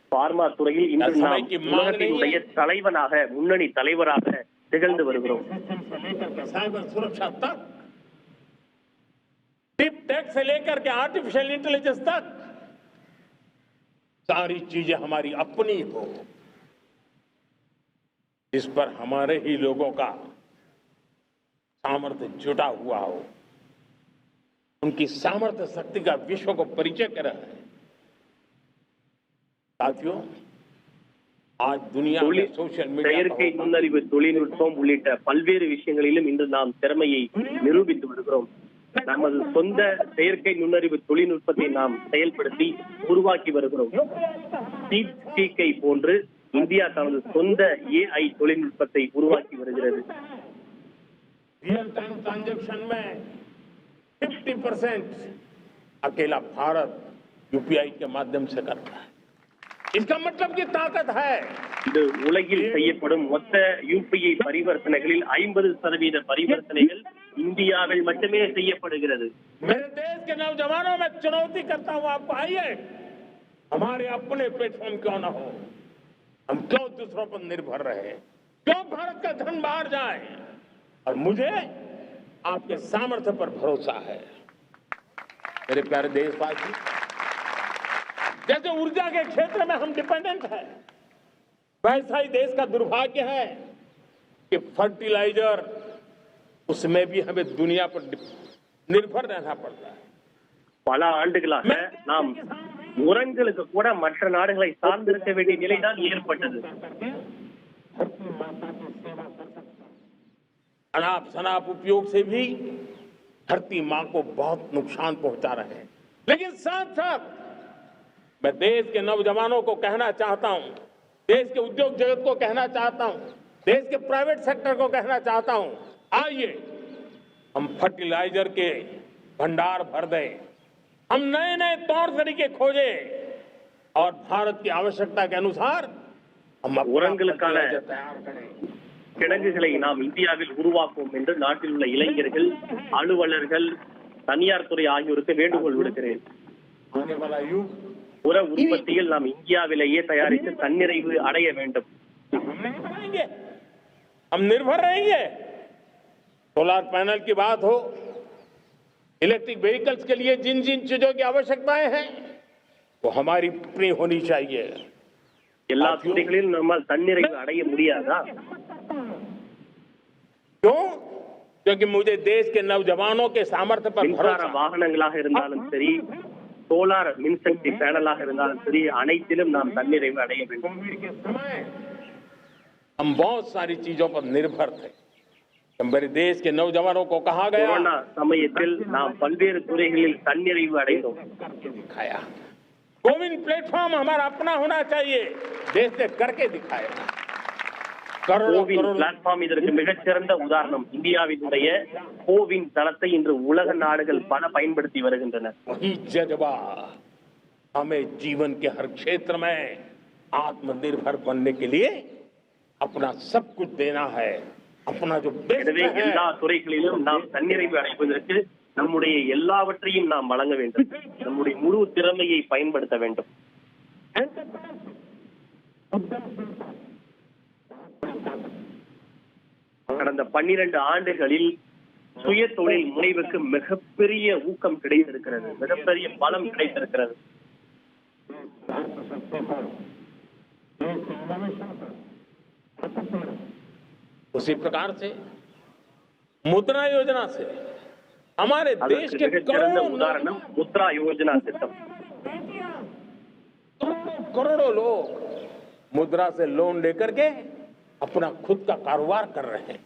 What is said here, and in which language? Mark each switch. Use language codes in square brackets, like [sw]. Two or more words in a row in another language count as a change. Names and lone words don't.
[ta] பார்மா துறையில் இன்று நாம் உலகத்தினுடைய தலைவனாக முன்னணி தலைவராக திகழ்ந்து வருகிறோம். [hi] साइबर सुरक्षा तक, [en] deep tech [hi] से लेकर के [en] artificial intelligence [hi] तक सारी चीजें हमारी अपनी हो, इस पर हमारे ही लोगों का सामर्थ्य जुटा हुआ हो, उनकी सामर्थ्य शक्ति का विश्व को परिचय करा है. साथियों, आज दुनिया में [en] social media [ta] செயற்கை நுண்ணறிவு தொழில்நுட்பம் உள்ளிட்ட பல்வேறு விஷயங்களிலும் இன்று நாம் திறமையை நிரூபித்து வருகிறோம். நமது சொந்த செயற்கை நுண்ணறிவு தொழில்நுட்பத்தை நாம் செயல்படுத்தி உருவாக்கி வருகிறோம். டீப்சீக்கை போன்று இந்தியா தனது சொந்த AI தொழில்நுட்பத்தை உருவாக்கி வருகிறது. [en] real time transaction [hi] में 50% अकेला भारत UPI के माध्यम से करता है. इसका मतलब की ताकत है. [ta] இது உலகில் செய்யப்படும் மொத்த UPI பரிவர்த்தனைகளில் 50% பரிவர்த்தனைகள் இந்தியாவில் மட்டுமே செய்யப்படுகிறது. [hi] मेरे देश के नौजवानों में चुनौती करता हूं आपको, आइए हमारे अपने प्लेटफॉर्म क्यों ना हो, हम क्यों दूसरों पर निर्भर रहे, क्यों भारत का धन बाहर जाए. और मुझे आपके सामर्थ्य पर भरोसा है. मेरे प्यारे देशवासी, जैसे ऊर्जा के क्षेत्र में हम डिपेंडेंट हैं, वैसा ही देश का दुर्भाग्य है कि फर्टिलाइजर, उसमें भी हमें दुनिया पर निर्भर रहना पड़ता है. [ta] பல ஆண்டுகளாக நாம் உரங்களுக்கு கூட மற்ற நாடுகளை சார்ந்திருக்க வேண்டிய நிலைதான் ஏற்பட்டது. [hi] अनाप शनाप उपयोग से भी धरती मां को बहुत नुकसान पहुंचा रहे हैं. लेकिन साथ साथ मैं देश के नौजवानों को कहना चाहता हूं, देश के उद्योग जगत को कहना चाहता हूं, देश के [en] private sector [hi] को कहना चाहता हूं, आइए हम फर्टिलाइजर के भंडार भर दें, हम नए नए तौर तरीके खोजें और भारत की आवश्यकता के अनुसार हम [ta] உரங்களுக்கான [hi] तैयार करें. [ta] கிடங்குகளை நாம் இந்தியாவில் உருவாக்குவோம் என்று நாட்டில் உள்ள இளைஞர்கள், அலுவலர்கள், தனியார் துறை ஆகியோருக்கு வேண்டுகோள் விடுக்கிறேன். [hi] आने वाला युग [ta] உர உற்பத்தியில் நாம் இந்தியாவிலேயே தயாரித்து தன்னிறைவு அடைய வேண்டும். [hi] हम निर्भर रहेंगे. [en] solar panel [hi] की बात हो, [en] electric vehicles [hi] के लिए जिन जिन चीजों की आवश्यकताएं हैं वो हमारी अपनी होनी चाहिए. [ta] எல்லா துறைகளிலும் நம்மால் தன்னிறைவு அடைய முடியாதா? [hi] क्यों? क्योंकि मुझे देश के नौजवानों के सामर्थ्य पर [ta] மின்சார [hi] भरोसा. [ta] வாகனங்களாக இருந்தாலும் சரி, சோலார் மின்சக்தி பேனலாக இருந்தாலும் சரி, அனைத்திலும் நாம் தன்னிறைவு அடைய வேண்டும். [hi] कोविड के समय हम बहुत सारी चीजों पर निर्भर थे. मेरे देश के नौजवानों को कहा गया, [ta] கொரோனா சமயத்தில் நாம் பல்வேறு துறைகளில் தன்னிறைவு அடைந்தோம். [hi] दिखाया. कोविन प्लेटफॉर्म हमारा अपना होना चाहिए. देश ने करके दिखाया. [ta] கோவின் பிளாட்ஃபார்ம் இதற்கு மிகச்சிறந்த உதாரணம். இந்தியாவினுடைய கோவின் தளத்தை இன்று உலக நாடுகள் பல பயன்படுத்தி வருகின்றன. [hi] वही जज्बा हमें जीवन के हर क्षेत्र में आत्मनिर्भर बनने के लिए अपना सब कुछ देना है. अपना जो बेस्ट [ta] எனவே [hi] है, [ta] எல்லா துறைகளிலும் நாம் தன்னிறைவு அடைவதற்கு நம்முடைய எல்லாவற்றையும் நாம் வழங்க வேண்டும். நம்முடைய முழு திறமையை பயன்படுத்த வேண்டும். கடந்த 12 ஆண்டுகளில் சுய தொழில் முனைவுக்கு மிகப்பெரிய ஊக்கம் கிடைத்திருக்கிறது, மிகப்பெரிய பலம் கிடைத்திருக்கிறது. [hi] उसी प्रकार से मुद्रा योजना से हमारे देश [ta] அதற்கு [hi] के [ta] மிகச்சிறந்த [hi] करोड़ों [ta] உதாரணம் முத்ரா யோஜனா திட்டம். [hi] करोड़ों लोग मुद्रा से लोन लेकर के अपना खुद का कारोबार कर रहे हैं.